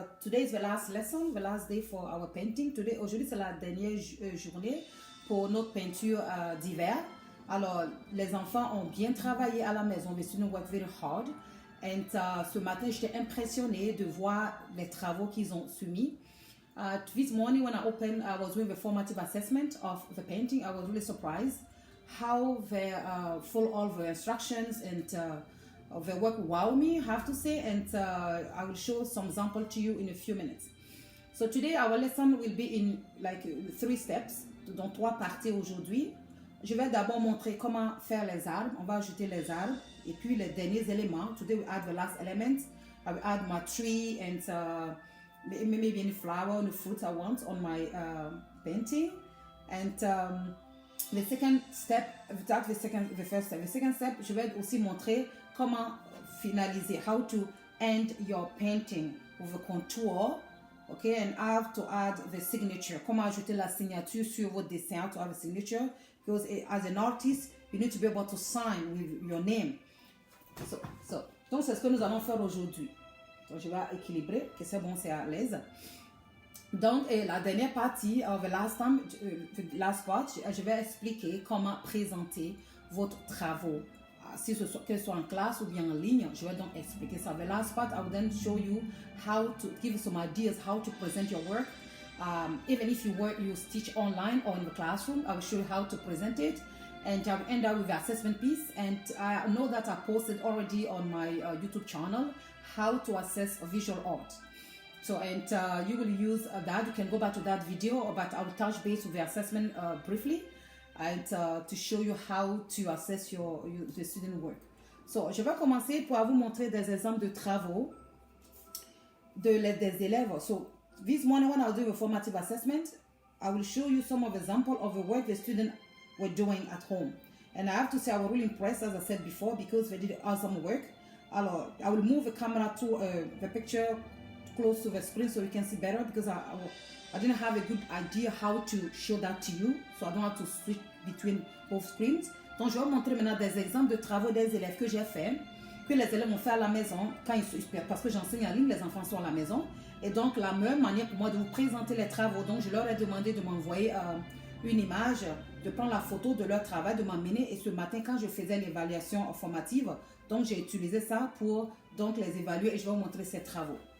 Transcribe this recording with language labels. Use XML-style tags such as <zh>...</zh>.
<en>Today is the last lesson, the last day for our painting.</en> <fr>Aujourd'hui c'est la dernière journée pour notre peinture d'hiver. Alors les enfants ont bien travaillé à la maison.</fr> <en>The students work very hard.</en> <fr>And ce matin j'étais impressionnée de voir les travaux qu'ils ont soumis.</fr> <en>This morning when I was doing the formative assessment of the painting, I was really surprised how they follow all the instructions and the work wow me, I have to say, and I will show some example to you in a few minutes. So today our lesson will be in like 3 steps,</en> <fr>donc 3 parties aujourd'hui. Je vais d'abord montrer comment faire les arbres. On va ajouter les arbres et puis les derniers éléments.</fr> <en>Today we add the last element. I will add my tree and maybe any flower or the fruit I want on my painting. And the second step, that's the first step. The second step,</en> <fr>je vais aussi montrer comment finaliser,</fr> <en>how to end your painting with a contour, okay, and how to add the signature.</en> <fr>Comment ajouter la signature sur votre dessin,</fr> <en>to have a signature, because as an artist, you need to be able to sign with your name.</en> <fr>Donc c'est ce que nous allons faire aujourd'hui. Donc je vais équilibrer, que c'est bon, c'est à l'aise. Donc, la dernière partie,</fr> <en>the last part,</en> <fr>je vais expliquer comment présenter votre travaux. Que ce soit en classe ou bien en ligne, je vais donc expliquer ça.</fr> <en>The last part, I will then show you how to give some ideas, how to present your work. Even if you teach online or in the classroom, I will show you how to present it. And I will end up with the assessment piece. And I know that I posted already on my YouTube channel how to assess visual art. So, and you will use that. You can go back to that video, but I will touch base with the assessment briefly and to show you how to assess the student work.</en> <fr>So, je vais commencer pour vous montrer des exemples de travaux des élèves.</fr> <en>So, this morning when I was doing a formative assessment, I will show you some of examples of the work the students were doing at home. And I have to say I was really impressed, as I said before, because they did awesome work. Alors, I will move the camera to the picture close to the screen so you can see better, because I didn't have a good idea how to show that to you, so I don't have to switch between both screens.</en> <fr>Donc je vais vous montrer maintenant des exemples de travaux des élèves que j'ai fait, que les élèves ont fait à la maison parce que j'enseigne en ligne, les enfants sont à la maison, et donc la meilleure manière pour moi de vous présenter les travaux, donc je leur ai demandé de m'envoyer une image, de prendre la photo de leur travail, de m'emmener, et ce matin quand je faisais l'évaluation formative, donc j'ai utilisé ça pour donc les évaluer et je vais vous montrer ces travaux.</fr>